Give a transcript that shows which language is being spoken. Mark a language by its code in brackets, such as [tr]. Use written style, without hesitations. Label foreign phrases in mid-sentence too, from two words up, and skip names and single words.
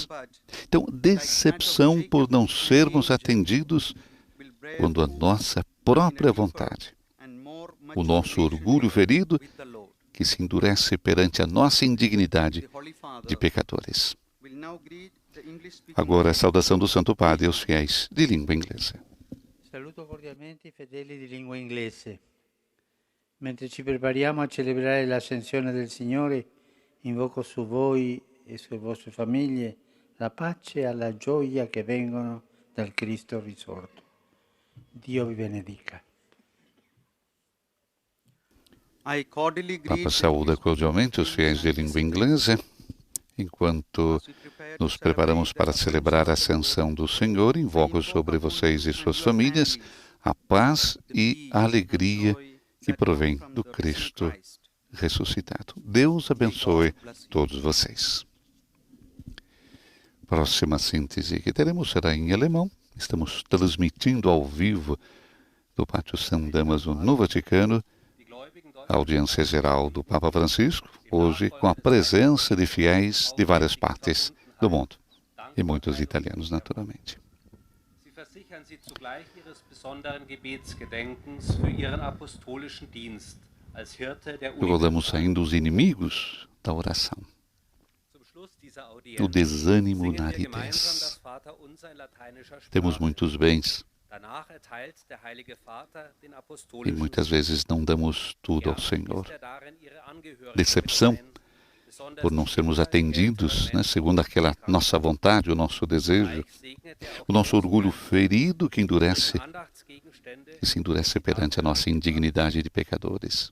[pt] Então, decepção por não sermos atendidos quando a nossa própria vontade, o nosso orgulho ferido, que se endurece perante a nossa indignidade de pecadores. Agora a saudação do Santo Padre aos fiéis de língua inglesa. [it] Saluto cordialmente i fedeli di lingua inglese. Mentre ci prepariamo a celebrare l'ascensione del Signore, invoco su voi e sulle vostre famiglie la pace e la gioia che vengono dal Cristo risorto. Dio vi benedica. [en] I cordially [pt] O Papa [en] greet [pt] saúda cordialmente os fiéis de língua inglesa, enquanto nos preparamos para celebrar a ascensão do Senhor. Invoco sobre vocês e suas famílias a paz e a alegria que provém do Cristo ressuscitado. Deus abençoe todos vocês. Próxima síntese que teremos será em alemão. Estamos transmitindo ao vivo do Pátio São Damaso no Vaticano a audiência geral do Papa Francisco, hoje com a presença de fiéis de várias partes do mundo e muitos italianos, naturalmente. [de] Sie versichern Sie zugleich Ihres besonderen Gebetsgedenkens für Ihren apostolischen Dienst als Hirte der [pt] Recordamos ainda os inimigos da oração. O desânimo na aridez. Temos muitos bens e muitas vezes não damos tudo ao Senhor. Decepção por não sermos atendidos, né, segundo aquela nossa vontade, o nosso desejo, o nosso orgulho ferido que se endurece perante a nossa indignidade de pecadores.